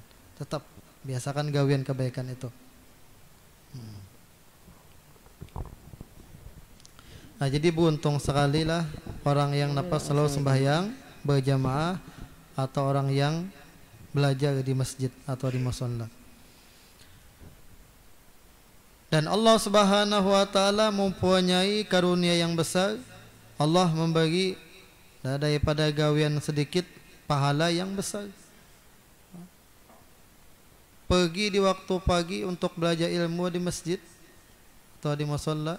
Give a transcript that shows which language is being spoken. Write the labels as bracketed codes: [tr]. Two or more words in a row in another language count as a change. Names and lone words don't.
[id] Tetap biasakan gawian kebaikan itu. Nah, jadi beruntung sekali lah orang yang napa selalu sembahyang berjamaah atau orang yang belajar di masjid atau di musholla. Dan Allah [ar] Subhanahu wa taala [id] mempunyai karunia yang besar. Allah memberi daripada gawian sedikit pahala yang besar. Pergi di waktu pagi untuk belajar ilmu di masjid atau di musholla.